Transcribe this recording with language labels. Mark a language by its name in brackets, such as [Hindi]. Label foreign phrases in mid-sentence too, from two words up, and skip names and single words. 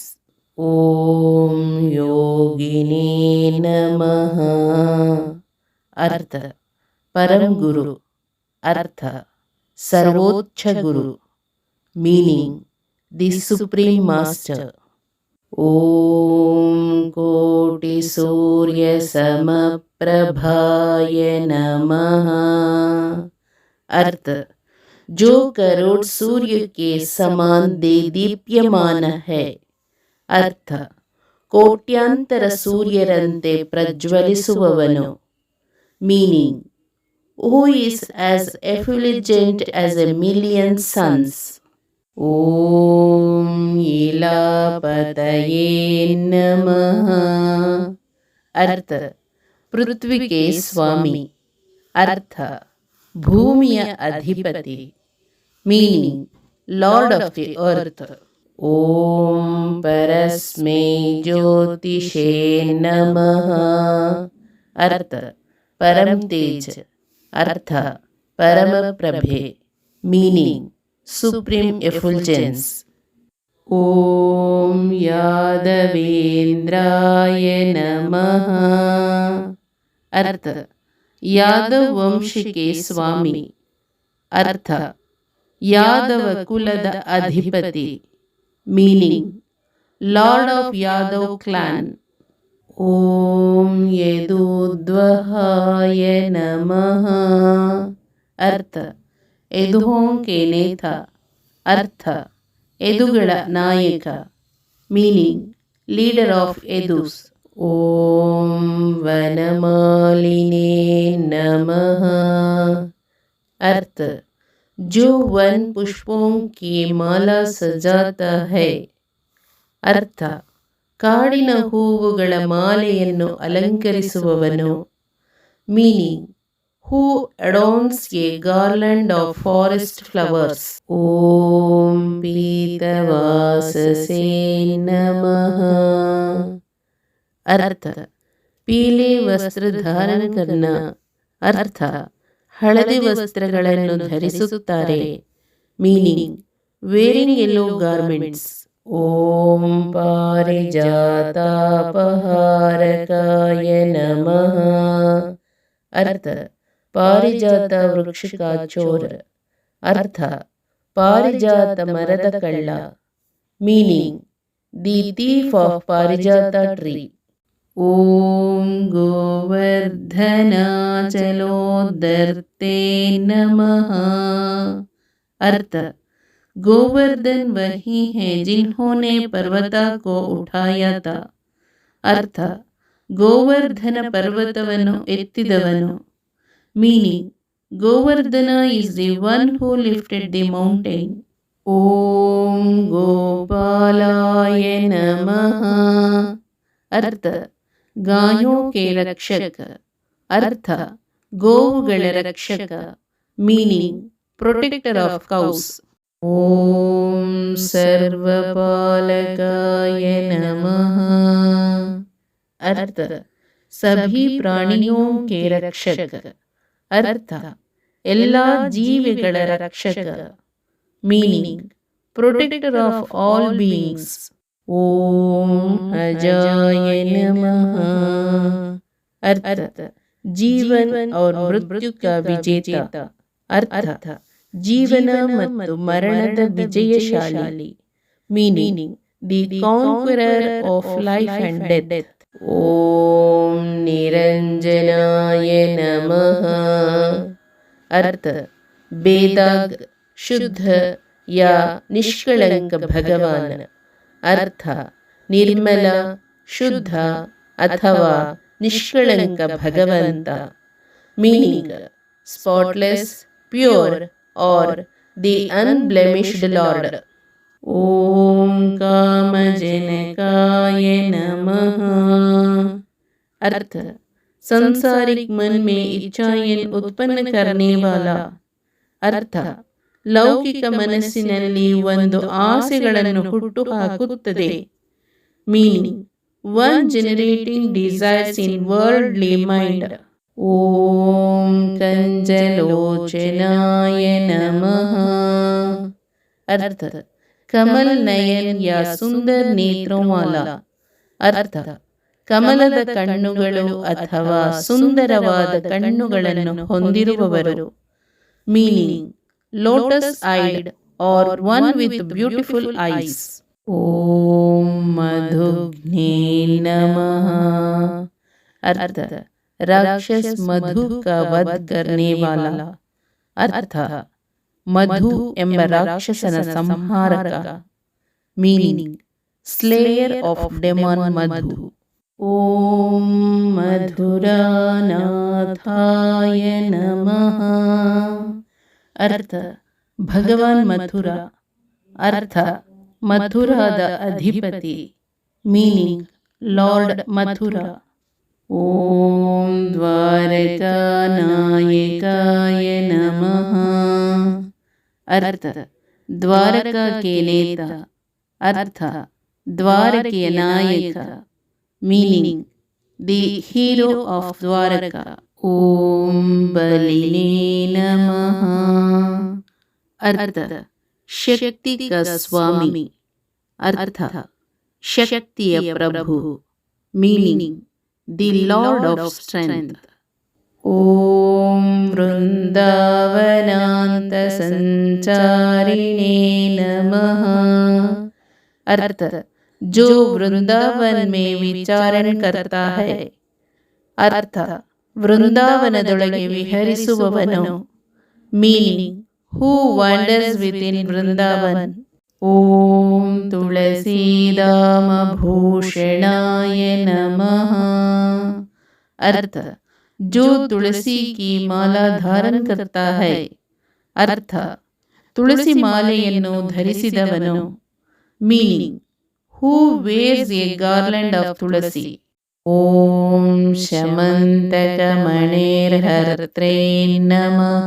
[Sanskrit] ಓಂ ಯೋಗಿನೇ ನಮಃ. [Hindi] अर्थ, परम गुरु. [Kannada] ಅರ್ಥ, ಸರ್ವೋಚ್ಚ ಗುರು. [English] Meaning, the supreme master. [Sanskrit] ओम कोटि सूर्य समप्रभाय नमः। [Hindi] अर्थ, जो करोड़ सूर्य के समान दीप्यमान है. [Kannada] अर्थ, ಕೋಟ್ಯಾಂತರ ಸೂರ್ಯರಂತೆ ಪ್ರಜ್ವಲಿಸುವವನು. [English] Meaning, who is as effulgent as a million suns. [Sanskrit] Om Ilapataye Namaha. [Hindi] अर्थ, पृथ्वी के स्वामी. [Kannada] अर्थ, ಭೂಮಿಯ ಅಧಿಪತಿ. [English] Meaning, Lord of the earth. [Sanskrit] ओम परस्मै ज्योतिषे नमः. [Hindi] अर्थ, परम तेज. [Kannada] ಅರ್ಥ, ಪರಮ ಪ್ರಭೆ. [English] Meaning, supreme effulgence. [Sanskrit] ओम यादवेंद्राय नमः. [Hindi] अर्थ, यादव वंश के स्वामी. [Kannada] ಅರ್ಥ, ಯಾದವ ಕುಲದ ಅಧಿಪತಿ. [English] Meaning, Lord of Yadav clan. [Sanskrit] ओम यदुद्वहाय नमः. [Hindi] अर्थ, यदुओं के नेता. [Kannada] अर्थ, ಯದುಗಳ ನಾಯಕ. [English] Meaning, leader of Yadus. [Sanskrit] ओम वनमालिने नमः. [Hindi] अर्थ, जो वन पुष्पों की माला सजाता है. [Kannada] अर्थ, ಕಾಡಿನ ಹೂವುಗಳ ಮಾಲೆಯನ್ನು ಅಲಂಕರಿಸುವವನು. [English] Meaning, who adorns a garland of forest flowers. [Sanskrit] ಓಂ ಪೀತವಾಸಸೇ ನಮಃ. [Hindi] अर्थ, पीले वस्त्र धारण करना. [Kannada] अर्थ, ಹಳದಿ ವಸ್ತ್ರಗಳನ್ನು ಧರಿಸುತ್ತಾರೆ. [English] Meaning, wearing yellow garments. [Sanskrit] ಓಂ ಪಾರಿಜಾತಾಪಹಾರಕಾಯ ನಮಃ. [Hindi] अर्थ, पारिजात वृक्ष का चोर. [Kannada] अर्थ, ಪಾರಿಜಾತ ಮರದ ಕಳ್ಳ. [English] Meaning, the thief of Parijata tree. [Sanskrit] ಓಂ ಗೋವರ್ಧನಾಚಲೋದರ್ತೆ ನಮಃ. [Hindi] अर्थ, गोवर्धन वही है जिन्होंने पर्वता को उठाया था. [Kannada] अर्थ, ಗೋವರ್ಧನ ಪರ್ವತವನ್ನು ಎತ್ತಿದವನು. [English] Meaning, Govardhana is the one who lifted the mountain. [Sanskrit] ಓಂ ಗೋಪಾಲಾಯ ನಮಃ. [Hindi] अर्थ, गायों के रक्षक. [Kannada] अर्थ, ಗೋವುಗಳ ರಕ್ಷಕ. [English] Meaning, protector of cows. [Sanskrit] ಓಂ ಸರ್ವಪಾಲಕಾಯ ನಮಃ. [Hindi] अर्थ, सभी प्राणियों के रक्षक. [Kannada] अर्थ, ಎಲ್ಲ ಜೀವಿಗಳ ರಕ್ಷಕ. [English] Meaning, protector of all beings. [Sanskrit] ಓಂ अजाय नमः. [Hindi] अर्थ, जीवन और मृत्यु का विजेता. [Kannada] अर्थ, ಜೀವನ ಮತ್ತು ಮರಣದ ವಿಜಯಶಾಲಿ. [English] Meaning, the conqueror of life and death. [Sanskrit] ಓಂ ನಿರಂಜನಾಯ ನಮಃ. [Hindi] अर्थ, बेदाग, शुद्ध या निष्कलंक भगवान. [Kannada] ಅರ್ಥ, ನಿರ್ಮಲ, ಶುದ್ಧ ಅಥವಾ ನಿಷ್ಕಳಂಕ ಭಗವಂತ. [English] Meaning, spotless, pure और the unblemished Lord. [Sanskrit] ಓಂ कामजनकाय नमः। [Hindi] अर्थ संसारिक मन में इच्छाएं उत्पन्न करने वाला। [Kannada] ಅರ್ಥ ಲೌಕಿಕ ಮನಸ್ಸಿನಲ್ಲಿ ಒಂದು ಆಸೆಗಳನ್ನು ಹುಟ್ಟು ಹಾಕುತ್ತದೆ. [English] Meaning one generating desires in worldly mind. [Sanskrit] ಓಂ ಕಂಜಲೋಚನಾಯ ನಮಃ। [Hindi] अर्थ कमल नयन या सुंदर नेत्रों वाला। [Kannada] अर्थ ಕಮಲದ ಕಣ್ಣುಗಳು ಅಥವಾ ಸುಂದರವಾದ ಕಣ್ಣುಗಳನ್ನು ಹೊಂದಿರುವವರು. [English] Meaning lotus eyed or one with beautiful eyes. [Sanskrit] ಓಂ ಮಧುಘ್ನೇ ನಮಃ। [Hindi] अर्थ राक्षस मधु का वध करने वाला। [Kannada] अर्थ ಮಧು ಎಂಬ ರಾಕ್ಷಸನ ಸಂಹಾರಕ. [English] Meaning slayer of demon Madhu. [Sanskrit] ಓಂ ಮಧುರಾನಾಥಾಯ ನಮಃ। [Hindi] अर्थ भगवान मथुरा. [Kannada] अर्थ ಮಥುರಾದ ಅಧಿಪತಿ. [English] Meaning Lord Mathura. [Sanskrit] ಓಂ ದ್ವಾರಕಾನಾಯಕಾಯ ನಮಃ। [Hindi] अर्थ द्वारका के नेता। [Kannada] अर्थ ದ್ವಾರಕೆಯ ನಾಯಕ. [English] Meaning the hero of Dwaraka. [Sanskrit] ಓಂ ಬಲಿನೇ ನಮಃ। [Hindi] अर्थ शक्ति का स्वामी. [Kannada] अर्थ ಶಕ್ತಿಯ ಪ್ರಭು. [English] Meaning the Lord of strength. [Sanskrit] ಓಂ वृंदावनांत संचारिणे नमः। [Hindi] अर्थ जो वृंदावन में विचारण करता है. [Kannada] अर्थ ವೃಂದಾವನದೊಳಗೆ ವಿಹರಿಸುವವನು. [English] Meaning who wanders within Vrindavan. [Sanskrit] ಓಂ ತುಳಸೀದಾಮ ಭೂಷಣಾಯ ನಮಃ। [Hindi] अर्थ जो तुलसी की माला धारण करता है. [Kannada] अर्थ ತುಳಸಿ ಮಾಲೆಯನ್ನು ಧರಿಸಿದವನು. [English] Meaning who wears a garland of Tulasi. [Sanskrit] ಓಂ ಶಮಂತಕ ಮಣೇರ್ಹರ್ತ್ರೇ ನಮಃ।